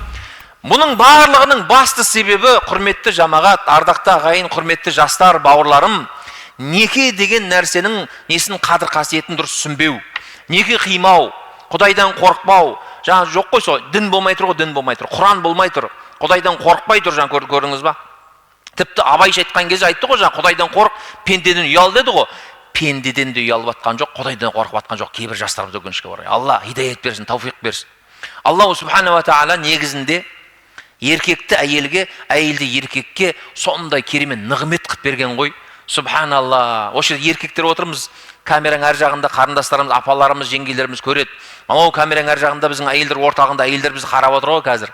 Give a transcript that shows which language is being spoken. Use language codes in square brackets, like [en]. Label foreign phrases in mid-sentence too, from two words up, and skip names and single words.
[kk] Бұның барлығының басты себебі, құрметті жамағат, ардақты ағайын, құрметті жастар, бауырларым, неке деген нәрсенің несін қадір қасиетін дұрыс түсінбеу, неке қимау, Құдайдан қорықпау, жаңа жоқ қой сол, дін болмай тұр ғой, дін болмай тұр, Құран болмай тұр, Құдайдан қорықпай тұр, жаңа көрдіңіз ба? Тіпті Абайша айтқан кезде айтты ғой, жаңа Құдайдан қорық, пендеден ұял деді ғой. Пендеден де ұялып атқан жоқ, Құдайдан қорқып атқан жоқ. Кейбір жастарымыз өкінішке орай. Алла хидаят берсін, тауфиқ берсін. [ar] الله سبحانه وتعالى [kk] негізінде еркекті әйелге, әйелді еркекке сондай керемет нығмет қылып берген ғой. Субханалла. Осы жерде еркектер отырмыз, камераның әр жағында қарындастарымыз, апаларымыз, жеңгелеріміз көреді. Мынау камераның әр жағында біздің әйелдер ортағында әйелдер бізді қарап отыр ғой қазір.